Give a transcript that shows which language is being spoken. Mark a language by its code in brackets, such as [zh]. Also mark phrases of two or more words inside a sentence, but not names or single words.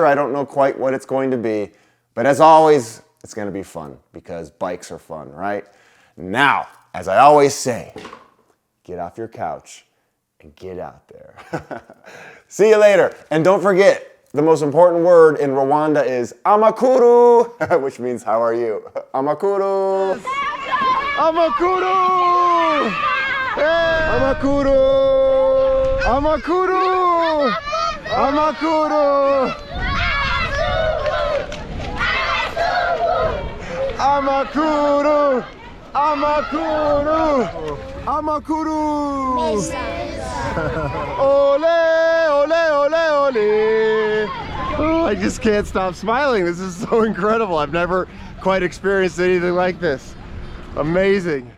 [en] I don't know quite what it's going to be, but as always, it's going to be fun because bikes are fun, right? Now, as I always say, get off your couch and get out there. See you later. And don't forget, the most important word in Rwanda is amakuru, which means how are you? [rw] Amakuru. Amakuru. Hey. Amakuru. Amakuru. Amakuru. Amakuru. Amakuru. Amakuru. Ole, ole, ole, ole. [en] Oh, I just can't stop smiling. This is so incredible. I've never quite experienced anything like this. Amazing.